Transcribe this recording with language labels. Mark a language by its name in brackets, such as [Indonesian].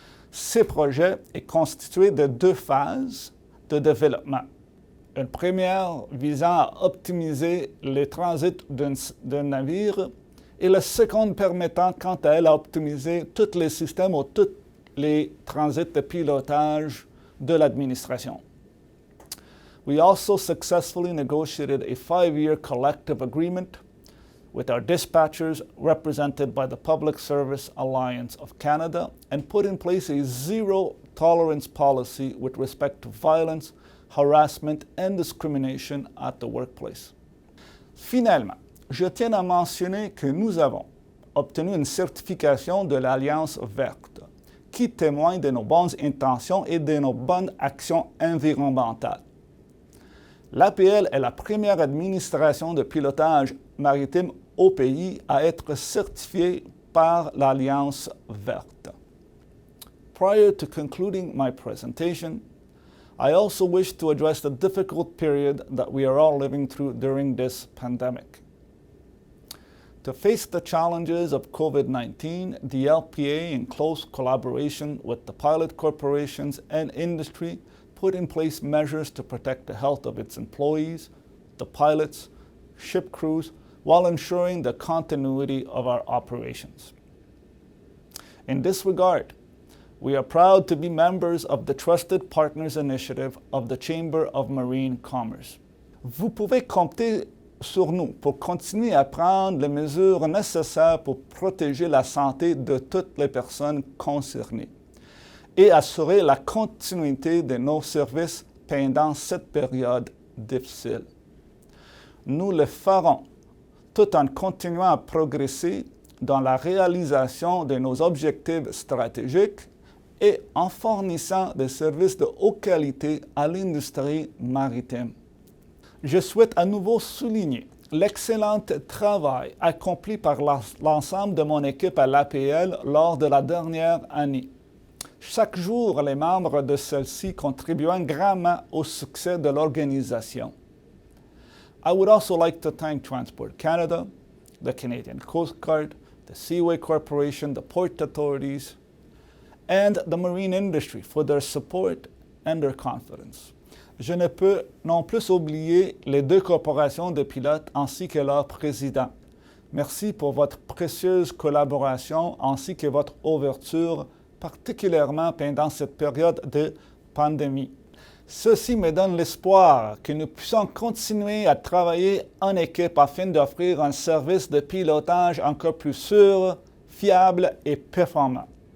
[French] Ce projet est constitué de 2 phases de développement. Une première visant à optimiser le transit d'un navire et la seconde permettant quant à elle à optimiser tous les systèmes ou tous les transits de pilotage de l'administration. [English] We also successfully negotiated a 5-year collective agreement with our dispatchers represented by the Public Service Alliance of Canada and put in place a zero-tolerance policy with respect to violence, harassment and discrimination at the workplace. [French] Finalement, je tiens à mentionner que nous avons obtenu une certification de l'Alliance verte qui témoigne de nos bonnes intentions et de nos bonnes actions environnementales. L'APL est la première administration de pilotage maritime au pays à être certifiée par l'Alliance verte. [English] Prior to concluding my presentation, I also wish to address the difficult period that we are all living through during this pandemic. To face the challenges of COVID-19, the LPA, in close collaboration with the pilot corporations and industry, put in place measures to protect the health of its employees, the pilots, ship crews, while ensuring the continuity of our operations. In this regard, we are proud to be members of the Trusted Partners Initiative of the Chamber of Marine Commerce. [French] Vous pouvez compter sur nous pour continuer à prendre les mesures nécessaires pour protéger la santé de toutes les personnes concernées et assurer la continuité de nos services pendant cette période difficile. Nous le ferons tout en continuant à progresser dans la réalisation de nos objectifs stratégiques et en fournissant des services de haute qualité à l'industrie maritime. Je souhaite à nouveau souligner l'excellent travail accompli par l'ensemble de mon équipe à l'APL lors de la dernière année. Chaque jour, les membres de celle-ci contribuant grandement au succès de l'organisation. [English] I would also like to thank Transport Canada, the Canadian Coast Guard, the Seaway Corporation, the port authorities, and the marine industry for their support and their confidence. [French] Je ne peux non plus oublier les deux corporations de pilotes ainsi que leur président. Merci pour votre précieuse collaboration ainsi que votre ouverture, particulièrement pendant cette période de pandémie. Ceci me donne l'espoir que nous puissions continuer à travailler en équipe afin d'offrir un service de pilotage encore plus sûr, fiable et performant.